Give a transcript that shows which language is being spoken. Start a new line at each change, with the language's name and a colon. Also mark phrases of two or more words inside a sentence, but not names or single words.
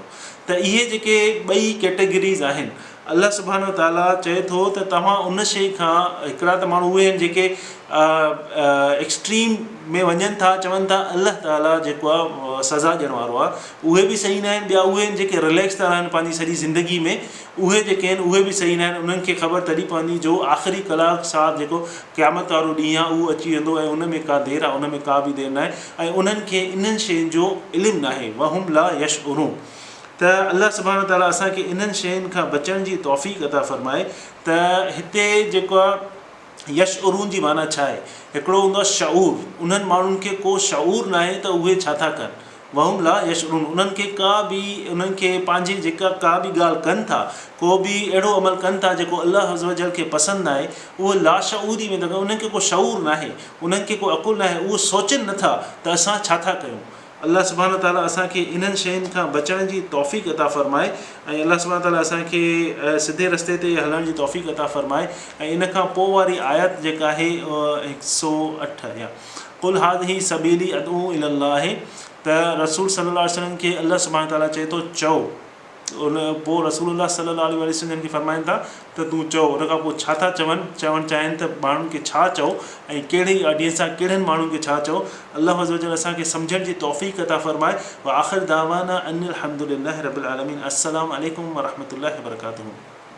Sindhi: त इहे जेके ॿई कैटेगरीज़ आहिनि, अल्लाह सुब्हानो ताला चए थो त तव्हां उन शइ खां, हिकिड़ा त माण्हू उहे आहिनि जेके एक्सट्रीम में वञनि था, चवनि था अल्लाह ताला जेको आहे सज़ा ॾियण वारो आहे, उहे बि सही न आहिनि। ॿिया उहे आहिनि जेके रिलैक्स था रहनि पंहिंजी सॼी ज़िंदगी में, उहे जेके आहिनि उहे बि सही न आहिनि। उन्हनि खे ख़बर तॾहिं पवंदी जो आख़िरी कलाक साथ जेको क़यामत वारो ॾींहुं आहे उहो अची वेंदो ऐं उन में का देरि आहे, उन में का बि देरि न आहे, ऐं उन्हनि खे इन्हनि शयुनि जो इल्मु न आहे।
Arabic: وهم لا يشعرون.
Sindhi: त अल्लाह सुब्हानो ताला असांखे इन्हनि शयुनि खां बचण जी तौफ़ीक़ अता फ़रमाए। त हिते जेको आहे यशउरून जी माना छा आहे? हिकिड़ो हूंदो आहे शऊर, उन्हनि माण्हुनि खे को शऊर न आहे त उहे छा था कनि,
Arabic: وهم لا يشعرون,
Sindhi: उन्हनि खे उन्हनि खे पंहिंजी जेका का बि ॻाल्हि कनि था, को बि अहिड़ो अमल कनि था जेको अल्लाह अज़ व जल खे पसंदि न आहे, उहो लाशऊरी में था कनि, उन्हनि खे को शऊर न आहे, उन्हनि खे को अकुलु न आहे, उहो सोचनि नथा त असां छा था कयूं। अल्लाह सुब्हान व तआला असांखे इन्हनि शयुनि खां बचण जी तौफ़ीक़ अता फ़रमाए ऐं अल्लाह सुब्हान व तआला असांखे सिधे रस्ते ते हलण जी तौफ़ीक़ अता फ़रमाए। ऐं इन खां पोइ वारी आयत जेका आहे 108 या
Arabic: قل هذه سبيلي أدعو إلى الله,
Sindhi: त रसूल सल्लल्लाहु अलैहि वसल्लम खे अल्लाह सुब्हान व तआला चए थो चओ, उन पोइ रसूलुल्लाह सल्लल्लाहु अलैहि वसल्लम खे फ़रमाइनि था त तूं चओ। उन खां पोइ छा था चवणु चाहिनि त माण्हुनि खे छा चओ ऐं कहिड़ी ऑडियंस सां कहिड़नि माण्हुनि खे छा चओ। अल्लाह अज़ व जल असांखे सम्झण जी तौफ़ीक़ अता फ़रमाए।
Arabic: وآخر دعوانا أن الحمد لله رب العالمين. السلام عليكم ورحمة الله وبركاته.